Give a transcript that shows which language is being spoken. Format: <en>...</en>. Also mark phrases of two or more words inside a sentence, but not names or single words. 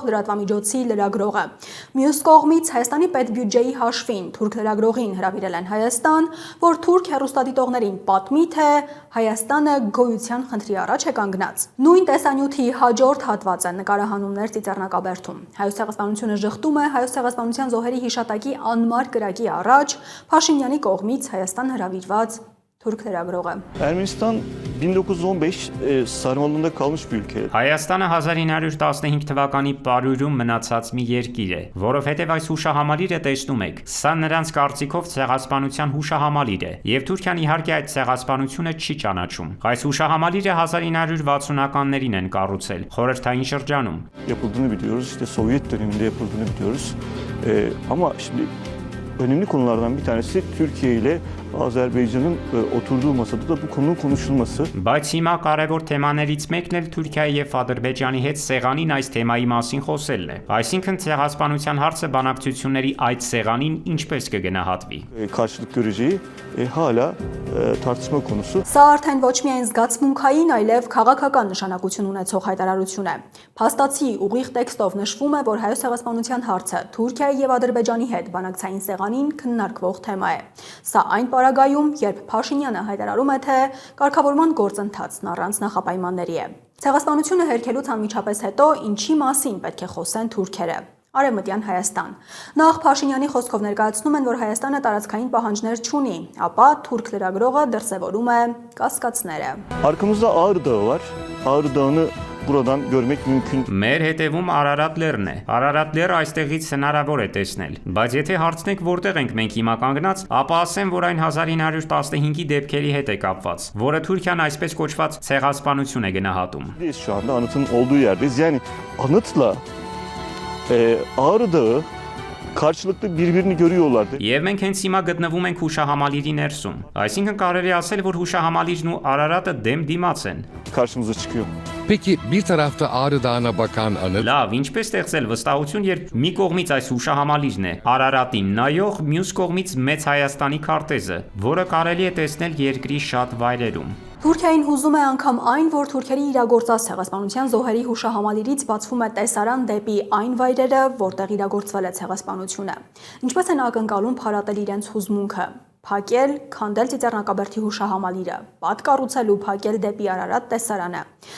<hy>լրատվամիջոցի լրագրողը։ Մյուս կողմից Հայաստանի պետբյուջեի հաշվին թուրք լրագրողին հրավիրել են Հայաստան, որ թուրք հեռուստադիտողներին պատմի, թե Հայաստանը գոյության խնդրի առաջ է կանգնած։ Նույն տեսանյութի հաջորդ հատվածը նկարահանումներ Ծիծեռնակաբերդում։ Հայոց ցեղասպանությունը ժխտում է Հայոց ցեղասպանության զոհերի հիշատակի անմար կրակի առաջ Փաշինյանի կողմից Հայաստան հրավիրված Türk լրագրողը։</hy> <tr>Ermenistan 1915 sarmalında kalmış bir ülke.</tr> <hy>Հայաստանը 1915 թվականի պարուրում մնացած մի երկիր է, որովհետև այս հուշահամալիրը տեսնում եք, սա նրանց կարծիքով ցեղասպանության հուշահամալիր է, եւ Թուրքիան իհարկե այդ ցեղասպանությունը չի ճանաչում։ Այս հուշահամալիրը 1960-ականներին են կառուցել, խորհրդային şրջանում։</hy> <tr>Yapıldığını biliyoruz, işte Sovyet döneminde yapıldığını biliyoruz. Ama şimdi önemli konulardan bir tanesi Türkiye ile Azerbaycan'ın oturduğu masada da bu konunun konuşulması.</tr> <hy>Բայց հիմա կարևոր թեմաներից մեկն էլ Թուրքիայի եւ Ադրբեջանի հետ սեղանին այս թեմայի մասին խոսելն է։ Այսինքն ցեղասպանության հարցը բանակցությունների այդ սեղանին ինչպես կգնահատվի։</hy> <tr>Karşılık göreceği hala tartışma konusu.</tr> <hy>Սա արդեն ոչ միայն զգացմունքային, այլև քաղաքական նշանակություն ունեցող հայտարարություն է։ Փաստացի ուղիղ տեքստով նշվում է, որ հայոց ցեղասպանության հարցը Թուրքիայի եւ Ադրբեջանի հետ բանակցային սեղանին քննարկվող թեմա է։ Սա այն պարագայում, երբ Փաշինյանը հայտարարում է, թե կարգավորման գործընթացն առանց նախապայմանների է։ Ցեղասպանությունը հերքելուց անմիջապես հետո ինչի մասին պետք է խոսեն թուրքերը։ Արևմտյան Հայաստան։ Նախ Փաշինյանի խոսքով ներկայացնում են, որ Հայաստանը տարածքային պահանջներ չունի, ապա թուրք լրագրողը դրսևորում է կասկածները։</hy> <tr>Arkamızda Ağrı Dağı var. Ağrı Dağı'nı buradan görmek mümkün.</tr> <hy>Մեր հետևում Արարատ լեռն է։ Արարատ լեռը այստեղից հնարավոր է տեսնել, բայց եթե հարցնեք որտեղ ենք մենք հիմա կանգնած, ապա ասեմ, որ այն 1915-ի դեպքերի հետ է կապված, որը Թուրքիան այսպես կոչված ցեղասպանություն է գնահատում։</hy> <tr>Biz şu anda anıtın olduğu yerdeyiz. Yani anıtla Ağrı Dağı karşılıklı birbirini görüyorlardı.</tr> <hy>Եվ մենք հենց հիմա գտնվում ենք հուշահամալիրի ներսում։ Այսինքն կարելի ասել, որ հուշահամալիրն ու Արարատը դեմ-դիմաց են։</hy> <tr>Karşımıza çıkıyor. Peki bir tarafta Ağrı Dağı'na bakan anıt,</tr> <hy>Լավ, ինչպես ստեղծել վստահություն, երբ մի կողմից այս հուշահամալիրն է, Արարատին նայող, մյուս կողմից Մեծ Հայաստանի քարտեզը, որը կարելի է տեսնել երկրի շատ վայրերում։ Թուրքիային հուզում է անգամ այն, որ թուրքերի իրագործած ցեղասպանության զոհերի հուշահամալիրից բացվում է տեսարան դեպի այն վայրերը, որտեղ իրագործվել է ցեղասպանությունը։ Ինչպես են ակնկալում փարատել իրենց հուզմունքը։ Փակել, քանդել Ծիծեռնակաբերդի հուշահամալիրը, պատկառուցել ու փակել դեպի Արարատ տեսարանը։</hy>